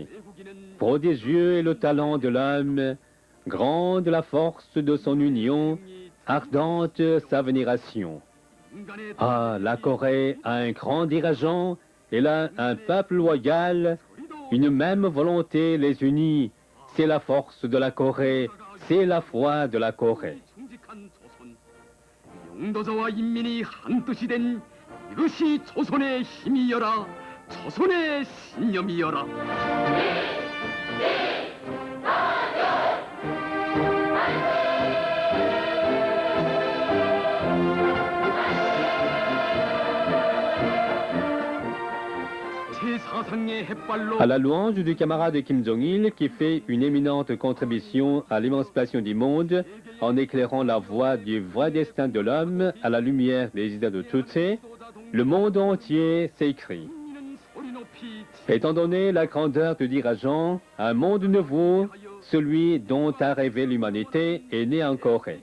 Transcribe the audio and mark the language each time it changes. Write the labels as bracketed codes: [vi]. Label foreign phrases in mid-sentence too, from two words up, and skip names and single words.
[fr] Prodigieux est le talent de l'homme, grande la force de son union, ardente sa vénération. [ko] 인간의 [fr] Ah, la Corée a un grand dirigeant, elle a un peuple loyal, une même volonté les unit. C'est la force de la Corée, c'est la foi de la Corée. [ko] 충직한 조선 영도자와 인민이 한 뜻이 된 이것이 조선의 힘이여라 조선의 신념이여라 제4상의 햇발로 [fr] À la louange du camarade Kim Jong-il qui fait une éminente contribution à l'émancipation du monde en éclairant la voie du vrai destin de l'homme à la lumière des idées de Tchouté, le monde entier s'écrie. [ko] 국민은 소리 높이 [fr] Étant donné la grandeur du dirigeant, un monde nouveau, celui dont a rêvé l'humanité, est né en Corée.